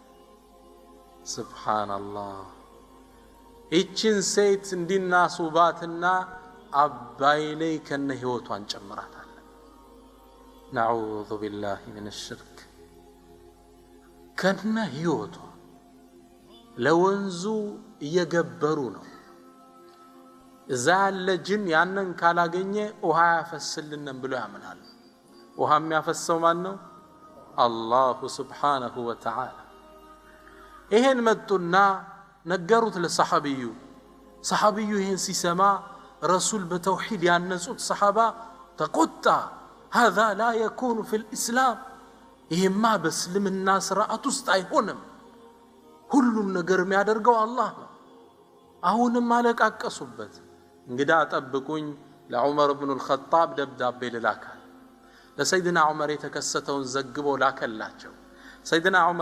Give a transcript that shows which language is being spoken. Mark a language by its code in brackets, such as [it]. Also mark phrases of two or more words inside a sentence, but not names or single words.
[am] ሱብሃንአላህ እቺን ሴት እንዲናስውባትና አባይ ላይ ከነ ህይወቷን ጨምራታለን [ar] نعوذ بالله من الشرك [am] ከነ ህይወቷ ለወንዙ እየገበሩ ነው እዛ ያለ ጅን ያንን ካላገኘ ውሃ ያፈስልንም ብሎ ያምናል ውሃ የሚያፈሰው ማን ነው [ar] الله سبحانه وتعالى [am] ይሄን መጡና ነገሩት ለሰሃቢዩ ሰሃቢዩ ይሄን ሲሰማ ረሱል በተውሂድ ያነጹት ሰሃባ ተቆጣ [ar] هذا لا يكون في الاسلام [am] ይሄማ በእስልምና ስርዓት ውስጥ አይሆንም ሁሉም ነገር የሚያደርገው አላህ ነው አሁንም አለቃቀሱበት እንግዳ ጠብቁኝ ለዑመር ኢብኑ الخطاب ደብዳቤ ልላካል ለሰይድና ዑመር የተከሰተውን ዘግቦ ላከላቸው ሰይድና ዑመር